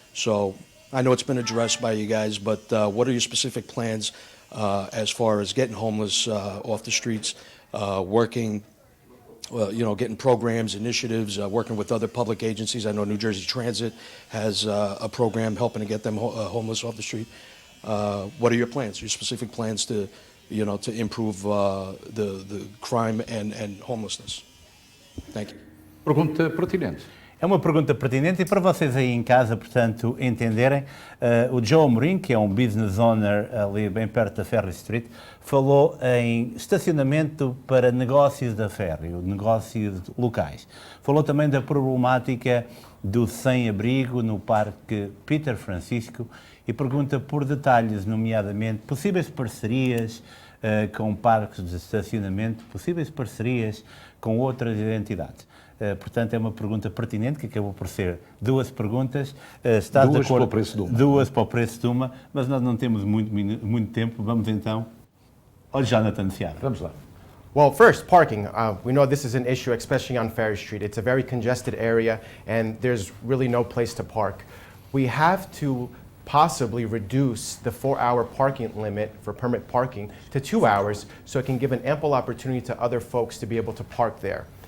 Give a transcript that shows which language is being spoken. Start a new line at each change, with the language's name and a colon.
English: So I know it's been addressed by you guys, but what are your specific plans as far as getting homeless off the streets, working, getting programs, initiatives, working with other public agencies? I know New Jersey Transit has a program helping to get them homeless off the street. What are your plans, your specific plans to improve the crime and homelessness? Thank you.
Portuguese: Pergunta pertinente. É uma pergunta pertinente e para vocês aí em casa, portanto, entenderem, o Joe Amorim, que é um business owner ali bem perto da Ferry Street, falou em estacionamento para negócios da Ferry, negócios locais. Falou também da problemática do sem-abrigo no Parque Peter Francisco e pergunta por detalhes, nomeadamente possíveis parcerias com parques de estacionamento, possíveis parcerias com outras entidades. Portanto, é uma pergunta pertinente, que acabou por ser duas perguntas. Estás Duas de acordo? para o preço de uma. Duas para o preço de uma, mas nós não temos muito tempo. Vamos então ao Jonathan Seara. Vamos lá.
English: Well, first, parking. We know this is an issue, especially on Ferry Street. It's a very congested area, and there's really no place to park. We have to possibly reduce the 4-hour parking limit for permit parking to 2 hours, so it can give an ample opportunity to other folks to be able to park there.